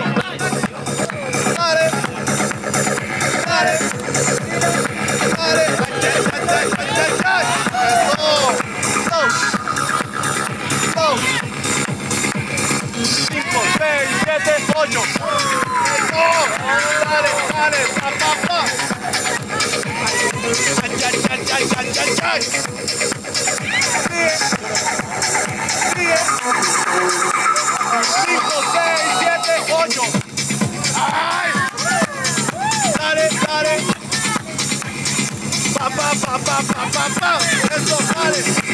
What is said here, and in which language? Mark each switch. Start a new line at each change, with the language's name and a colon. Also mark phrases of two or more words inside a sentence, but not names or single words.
Spanish: Dale. Dale. Dale. Eso. 5, 6, 7, 8. Eso. Dale, dale. Pa, pa, pa. Ay, ay, ay, ay, ay, ay, ay. Sigue. Sigue. 5, 6, 7, 8. ¡Ay! Dale, dale. Pa, pa, pa, pa, pa, pa, pa. Eso, dale.